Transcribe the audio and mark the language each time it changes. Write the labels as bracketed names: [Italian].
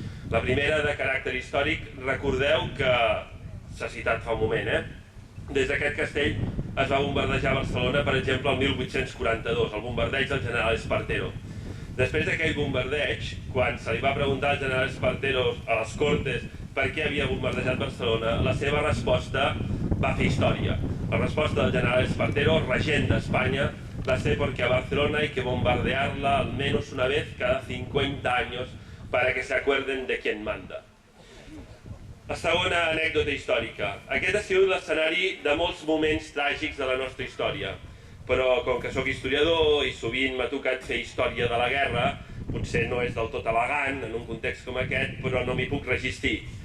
[Catalan] La primera, de caràcter històric, recordeu que s'ha citat fa un moment, des d'aquest castell es va bombardejar Barcelona, per exemple, el 1842, el bombardeig del general Espartero. Després d'aquell bombardeig, quan se li va preguntar al general Espartero a les Cortes per què havia bombardejat Barcelona, la seva resposta va fer història. La resposta del general Espartero, regent d'Espanya, va ser [Spanish] porque a Barcelona hay que bombardearla al menos una vez cada 50 años para que se acuerden de quién manda. [Catalan] La segona anècdota històrica. Aquest ha sigut l'escenari de molts moments tràgics de la nostra història, però com que sóc historiador i sovint m'ha tocat fer història de la guerra, potser no és del tot elegant en un context com aquest, però no m'hi puc resistir.